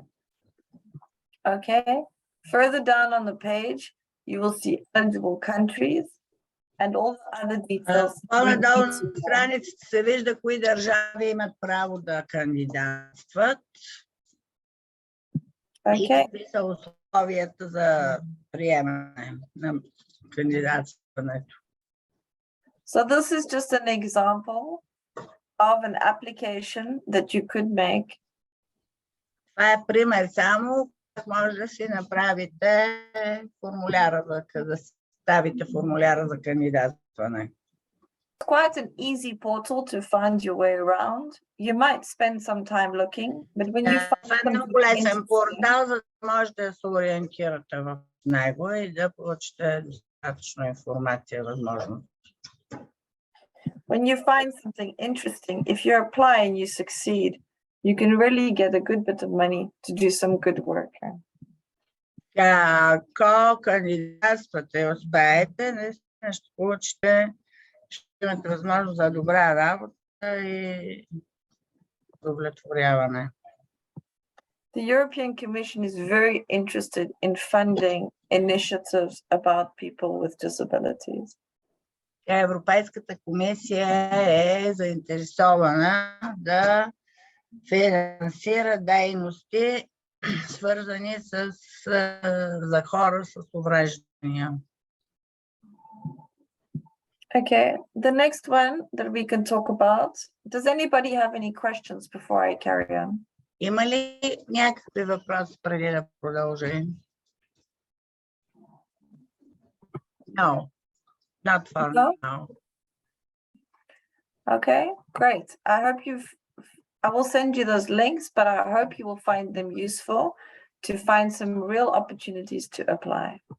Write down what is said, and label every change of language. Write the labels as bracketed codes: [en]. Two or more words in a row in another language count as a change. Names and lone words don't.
[en] Okay, further down on the page, you will see eligible countries and all the other details. [bg] По-надолу на страницата се вижда кои държави имат право да кандидатстват. И какви са условията за приемане на кандидатстването. [en] So this is just an example of an application that you could make. [bg] Това е пример само как може да си направите формуляра, да ставите формуляра за кандидатстване. [en] It's quite an easy portal to find your way around. You might spend some time looking, but when you find [bg] е много лесен портал, за да можете да се ориентирате в него и да получите достатъчно информация, възможно. [en] When you find something interesting, if you apply and you succeed, you can really get a good bit of money to do some good work. [bg] Ако кандидатствате и успеете, наистина ще получите, ще имате възможност за добра работа и удовлетворяване. [en] The European Commission is very interested in funding initiatives about people with disabilities. [bg] Европейската комисия е заинтересована да финансира дейности, свързани за хора с увреждания. [en] Okay, the next one that we can talk about. Does anybody have any questions before I carry on? [bg] Има ли някакви въпроси преди да продължим? [en] No, not for now. Okay, great. I will send you those links, but I hope you will find them useful to find some real opportunities to apply.